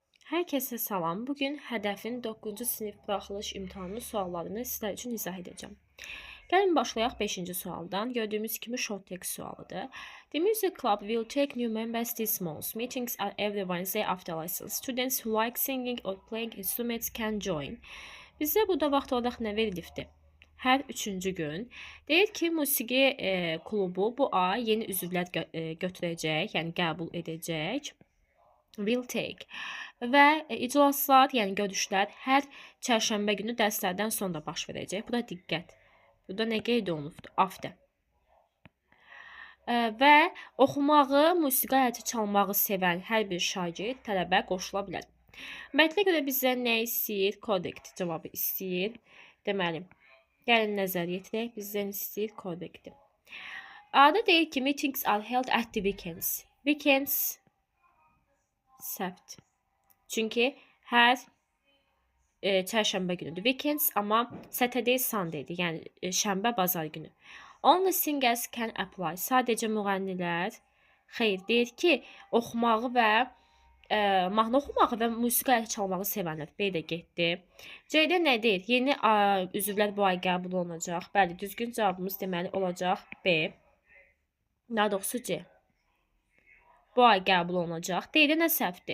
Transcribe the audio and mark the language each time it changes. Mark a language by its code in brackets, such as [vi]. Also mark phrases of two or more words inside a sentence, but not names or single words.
[az] Herkese salam. Bugün hədəfin 9-cu sinif buraxılış imtahanı suallarını sizlər üçün izah edəcəm. Gəlin başlayaq 5-ci sualdan. Gördüyümüz kimi [en] short text [az] sualıdır. [en] The music club will take new members this month. Meetings are every Wednesday after lessons. Students who like singing or playing instruments can join. [az] Bizə burada vaxt olaraq nə verilibdir? Hər üçüncü gün. Deyir ki, musiqi klubu bu ay yeni üzvlər götürəcək, yəni qəbul edəcək. [en] Will take. [az] Və iclaslar, yəni görüşlər hər çərşənbə günü dərslərdən sonra baş verəcək. Buna diqqət. Burada nə qeyd olunubdur? After. Və oxumağı, musiqi aləti çalmağı sevən hər bir şagird tələbə qoşula bilər. Mətnə görə bizə nə istəyir? Correct cavabı istəyir. Deməli, gəlin nəzər yetirək. Bizdən istəyir correct. Adı deyir ki, [en] meetings are held at the weekends. [az] Weekends səbt. Çünki hər çərşənbə günüdür. Weekends, amma Saturday, Sunday'dir. Yəni şənbə, bazar günü. [en] Only singers can apply. [az] Sadəcə müğənnilər. Xeyr, deyir ki, oxumağı və mahnı oxumağı və musiqi alət çalmağı sevənlər. B də getdi. C-də nə deyir? Yeni üzvlər bu ay qəbul olunacaq. Bəli, düzgün cavabımız deməli olacaq B. Daha doğrusu C. Bu ay qəbul olunacaq. Deyir nə səhvdir?